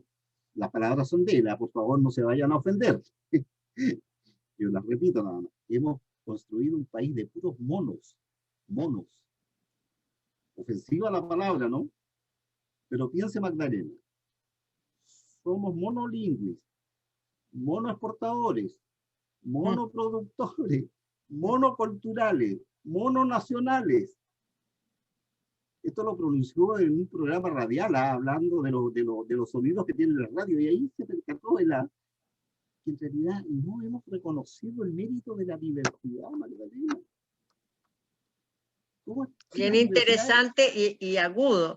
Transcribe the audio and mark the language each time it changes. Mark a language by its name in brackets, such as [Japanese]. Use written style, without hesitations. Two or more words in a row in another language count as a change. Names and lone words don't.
[Spanish] Las palabras son de él, por favor no se vayan a ofender. Yo las repito nada más. Hemos construido un país de puros monos. Monos. Ofensiva la palabra, ¿no? Pero piense, Magdalena. Somos monolingües, monoexportadores, monoproductores, monoculturales, mononacionales. Esto lo pronunció en un programa radial, hablando de los sonidos que tiene la radio, y ahí se percató de que en realidad no hemos reconocido el mérito de la diversidad, Magdalena. Bien interesante y agudo.